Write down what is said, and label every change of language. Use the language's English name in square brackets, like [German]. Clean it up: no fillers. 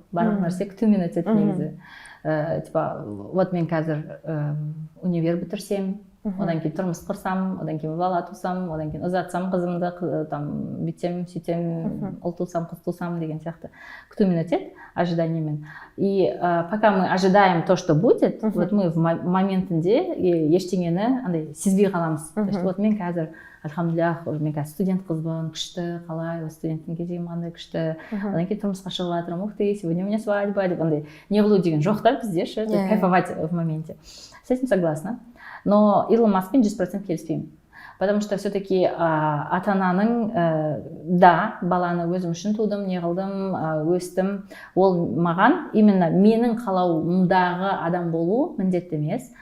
[Kazakh] Барлық нәрсе күтумен өтеді негізі. Типа, вот мен қазір универ бітірсем, одан кейін тұрмыс құрсам, одан кейін бала тусам, одан кейін ұзатсам қызымды, там бүйтсем, сөйтсем, ұл тусам, қыз тусам деген сияқты күтумен өтеді, ожиданиямен. [Russian] И пока мы ожидаем то, что будет, вот мы в моментінде [Kazakh] ештеңені андай сезбей қаламыз. То есть вот мен қазір альхамдулиллах, мен қазір студент қызбын, күшті, қалай, студенттің кезегім қандай күшті, одан кейін тұрмысқа шығып жатырмын, [Russian] ух ты, сегодня у меня свадьба, [Kazakh] деп андай не қылу деген жоқ та бізде ше, [Russian] кайфовать в моменте. С этим согласна. [Kazakh] Но Илон Маскпен 100% келіспеймін. [Russian] Потому что все-таки [Kazakh] ата-ананың, да, баланы өзім үшін тудым, не қылдым, өстім, ол маған именно менің қалауымдағы адам болу міндетті емес.